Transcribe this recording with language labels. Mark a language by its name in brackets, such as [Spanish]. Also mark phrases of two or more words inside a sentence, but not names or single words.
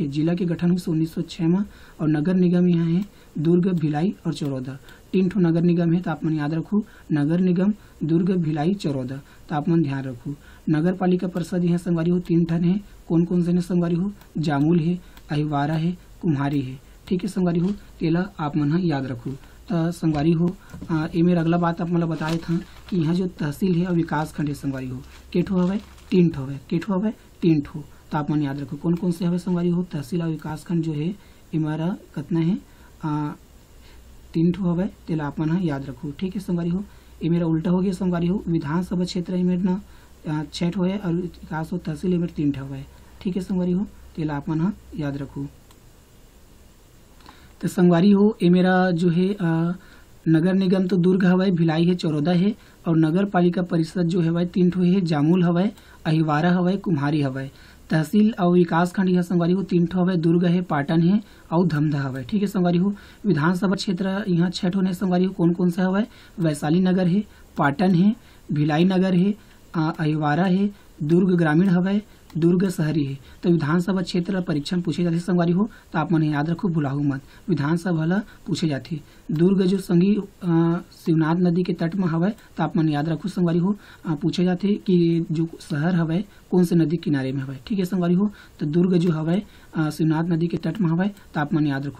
[Chhattisgarhi] जिला के गठन हुई से 1906 में और नगर निगम यहाँ है दुर्ग, भिलाई और चरौदा, 3 ठो नगर निगम है, तो आप मन याद रखो नगर निगम दुर्ग, भिलाई, चरौदा, तो आप मन ध्यान रखो। नगर पालिका परिषद यहाँ संगवारी हो 3 ठन है, कौन कौन से संगवारी हो, जामुल है, अहिवारा है, कुम्हारी है, ठीक है संगवारी हो, तेला आप मन याद रखो। तो संगवारी हो ये मेरा अगला बात आप मतलब बताए था कि यहाँ जो तहसील है और विकास खंड है संगवारी हो के ठो हवे 3 ठो हवे, के ठो हवे 3 ठो, तो आप मन याद रखो कौन कौन से हवे संगवारी हो। तहसील और विकास खंड जो है हमारा कितना है 3 ठो हवे, तेला आप मन याद रखो, ठीक है संगवारी हो। ये मेरा उल्टा हो गया संगवारी हो, विधानसभा क्षेत्र है मेरे ना 6 ठो है और विकास हो तहसील है मेरे 3 ठो है, ठीक है संगवारी हो, तेला आप मन याद रखो। तो संगवारी हो ये मेरा जो है नगर निगम तो दुर्ग हवय, भिलाई है, चौरोदा है, और नगर पालिका परिषद जो है 3 ठो है, जामुल हवय, अहिवारा हवय, कुम्हारी हवय। तहसील और विकास खंड यह संगवारी हो 3 ठो हवय, दुर्ग है, पाटन है और धमधा हवय। ठीक है संगवारी हो, विधानसभा क्षेत्र यहाँ 6 ठो ने संगवारी हो, कौन कौन सा हवय, वैशाली नगर है, पाटन है, भिलाई नगर है, अहिवारा है, दुर्ग ग्रामीण हवय, दुर्ग शहरी है। तो विधानसभा क्षेत्र परीक्षा में पूछे जाते संगवारी हो, तो आप मन याद रखो, भुलाऊ मत, विधानसभा ला पूछे जाते। दुर्ग जो संगी शिवनाथ नदी के तट में हवय, तो आप मन याद रखो संगवारी हो, पूछे जाते कि जो शहर हवय कौन से नदी किनारे में हवय। ठीक है संगवारी हो, तो दुर्ग जो हवय शिवनाथ नदी के तट में हवय, तो आप मन याद रखो।